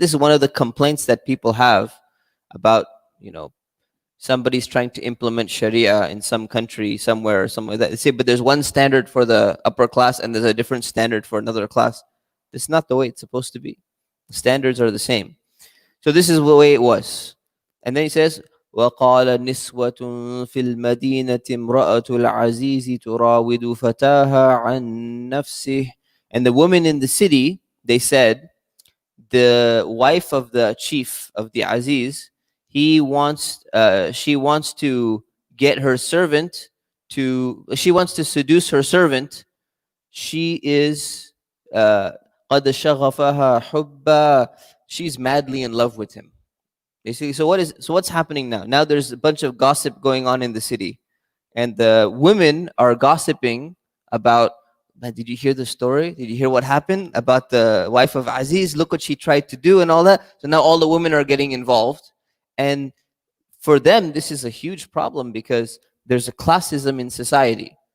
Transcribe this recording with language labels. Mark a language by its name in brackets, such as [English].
[English] This is one of the complaints that people have about, you know, somebody's trying to implement Sharia in some country somewhere or somewhere like that. They say, but there's one standard for the upper class and there's a different standard for another class. It's not the way it's supposed to be. The standards are the same. So this is the way it was. And then he says, [Arabic] وقال نسوة في المدينة امرأة العزيز تراود فتاها عن نفسه. [English] And the women in the city, they said, the wife of the chief of the Aziz, she wants to get her servant she wants to seduce her servant. She is [Arabic] قد شغفها حبا. [English] She's madly in love with him. You see, so what's happening now? Now there's a bunch of gossip going on in the city, and the women are gossiping about. Man, did you hear the story? Did you hear what happened about the wife of Aziz? Look what she tried to do and all that. So now all the women are getting involved, and for them this is a huge problem because there's a classism in society.